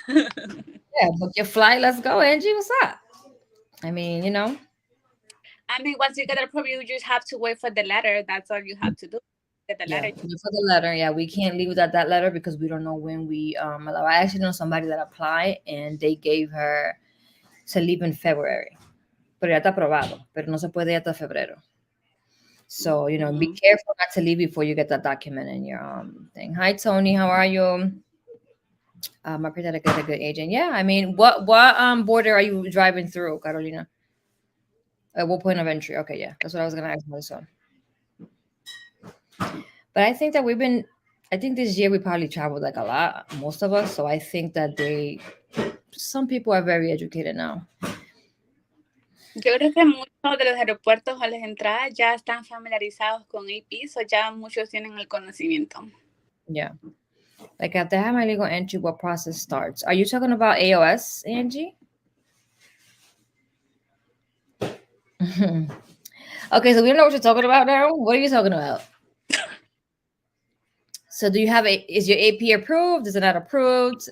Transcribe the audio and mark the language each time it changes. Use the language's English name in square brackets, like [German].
[English] Yeah, book your flight. Let's go, Angie. What's up? I mean. I mean, once you get approved, you just have to wait for the letter. That's all you have to do. Get the Yeah, letter. wait for the letter. Yeah, we can't leave without that letter because we don't know when we allow. I actually know somebody that applied and they gave her to leave in February. [Spanish] Pero ya está aprobado, pero no se puede hasta febrero. [English] So, be careful not to leave before you get that document in your thing. Hi, Tony. How are you? I pray that I get a good agent. Yeah, I mean, what border are you driving through, Carolina? At what point of entry? Okay, yeah, that's what I was gonna ask my son. But I think that I think this year we probably traveled like a lot, most of us. So I think that some people are very educated now. [Spanish] Yo creo que muchos de los aeropuertos o las entradas ya están familiarizados con AP, o ya muchos tienen el conocimiento. [English] Yeah. Like after I have my legal entry, what process starts? Are you talking about AOS, Angie? Okay, so we don't know what you're talking about now. What are you talking about? So do you have is your AP approved? Is it not approved?